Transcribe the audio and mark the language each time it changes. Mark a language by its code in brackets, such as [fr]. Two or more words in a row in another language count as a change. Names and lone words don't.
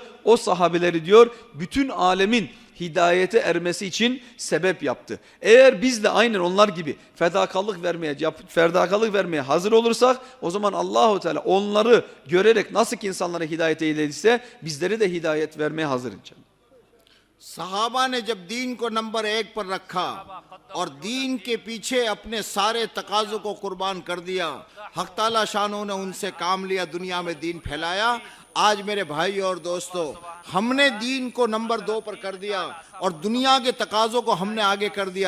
[tr] O sahabeleri diyor bütün alemin hidayete ermesi için sebep yaptı. Eğer biz de aynen onlar gibi fedakarlık vermeye hazır olursak o zaman Allahu Teala onları görerek nasıl ki insanlara hidayete eylediyse bizleri de hidayet vermeye hazır inşallah. [hi] सहाबा ने जब दीन को नंबर 1 पर रखा और दीन के पीछे अपने सारे तकाज़ों को कुर्बान कर दिया, हक़ ताला शानों ने उनसे काम लिया, दुनिया में दीन फैलाया। आज मेरे भाई और दोस्तों, हमने दीन को नंबर 2 पर कर दिया और दुनिया के तकाज़ों को हमने आगे कर दिया।